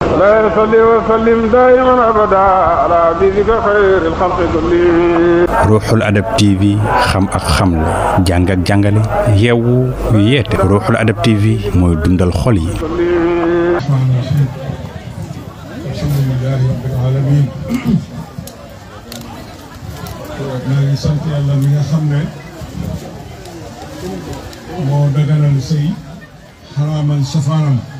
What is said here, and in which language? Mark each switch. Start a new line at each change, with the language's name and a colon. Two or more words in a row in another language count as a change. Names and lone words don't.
Arabic: لا يصلي وسلم دائما أبدا على حبيبك خير الخلق كلهم.
Wolof: Ruuxul Adab TV xam ak xamle jàng ak jàngale yeewu yeete Ruuxul Adab TV mooy dundal xol yi.
Arabic: الحمد لله رب العالمين
Wolof: maa ngi sant yàlla mi nga xam ne moo daganal sëy xaraamal safaanam.